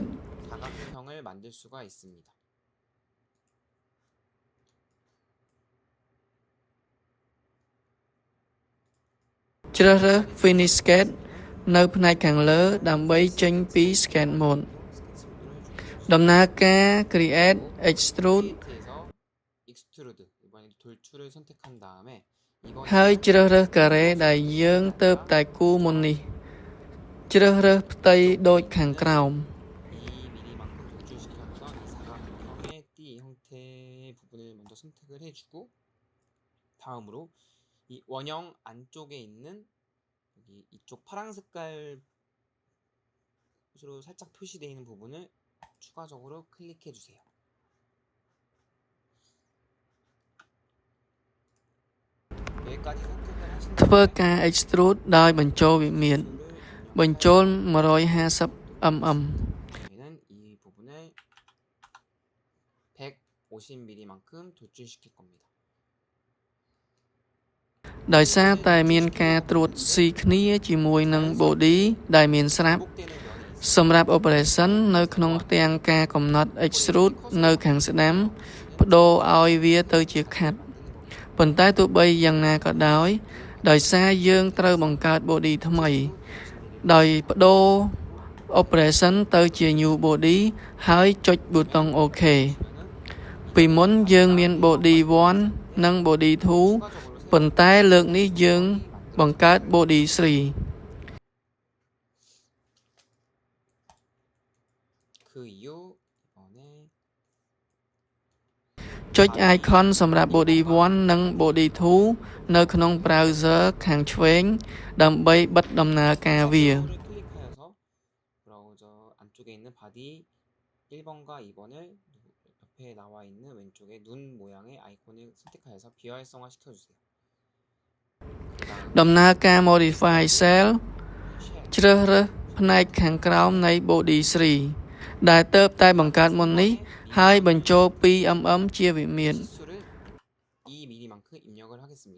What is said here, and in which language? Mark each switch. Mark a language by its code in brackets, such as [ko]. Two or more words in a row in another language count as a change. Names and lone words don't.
[ko] 사각형을 만들 수가 있습니다. [km] ជ្រើសរើស [en] Finish Sketch [km] នៅផ្នែកខាងលើដើម្បីចេញពី [en] Sketch Mode [km] ដំណើរការ [en] Create Extrude [ko] 크리에이트에서 익스트루드 이번에 돌출을 선택한 다음에 [km] ហើយជ្រើសរើសការ៉េដែលយើងទៅតែគូរមុននេះជ្រើសរើសផ្ទៃដូចខាងក្រោម [ko] 2mm만큼 돌출시켜서 이 사각형의 띠 형태의 부분을 먼저 선택을 해주고 다음으로 이 원형 안쪽에 있는 여기 이쪽 파란 색깔로 살짝 표시되어 있는 부분을 추가적으로 클릭해 주세요. 여기까지 선택을 하신 [km] ធ្វើការ Extrude ដោយបញ្ចូលវិមាត្របញ្ចូល 150mm [ko] 저희는 이 부분을 150mm만큼 돌출시킬 겁니다. [km] ដោយសារតែមានការត្រួតស៊ីគ្នាជាមួយនឹង body ដែលមានស្រាប់ [ko] 반복되는 면이 [km] សម្រាប់ Operation នៅក្នុងផ្ទាំងការកំណត់ Extrude នៅខាងស្ដាំបដូរឲ្យវាទៅជាខាត់ប៉ុន្តែទោះបីយ៉ាងណាក៏ដោយដោយសារយើងត្រូវបង្កើត body ថ្មីដោយបដូរ Operation ទៅជា [en] New Body [km] ហើយចុចប៊ូតុង OK ពីមុនយើងមាន body 1 និង body 2 ប៉ុន្តែលើកនេះយើងបង្កើត body 3 [ko] 그 이후 이번에 [km] ចុច icon សម្រាប់ body 1 និង body 2 នៅក្នុង browser ខាងឆ្វេងដើម្បីបិទដំណើរការវា [ko] 를 클릭하여서 브라우저 안쪽에 있는 바디 1번과 2번을 옆에 나와 있는 왼쪽에 눈 모양의 아이콘을 선택하여서 비활성화 시켜주세요. [km] ដំណើរការ [en] modify cell [km] ជ្រើសរើសផ្នែកខាងក្រោមនៃ body 3 ដែលទៅតែបង្កើតមុននេះ ហើយបញ្ចូល 2mm ជាវិមាត្រ [ko] 치수를 2mm만큼 입력을 하겠습니다.